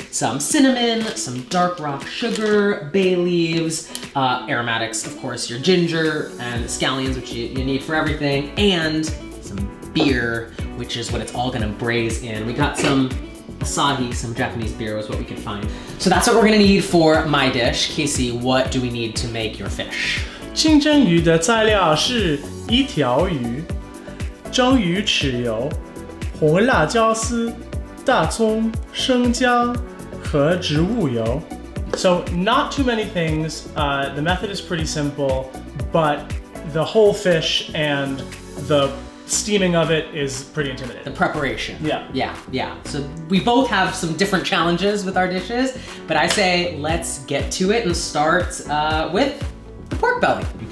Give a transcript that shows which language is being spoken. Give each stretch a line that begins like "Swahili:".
English: Some cinnamon, some dark rock sugar, bay leaves, aromatics, of course, your ginger and scallions, which you need for everything, and some beer, which is what it's all gonna braise in. We got some Asahi, some Japanese beer was what we could find. So that's what we're gonna need for my dish. Casey, what do we need to make your fish?
Chinese: 清蒸鱼的材料是一条鱼、蒸鱼豉油、红辣椒丝、大葱、生姜和植物油.
English: So not too many things. The method is pretty simple, but the whole fish and the steaming of it is pretty intimidating. The preparation. Yeah. So we both have some different challenges with our dishes, but I say let's get to it and start with the pork belly.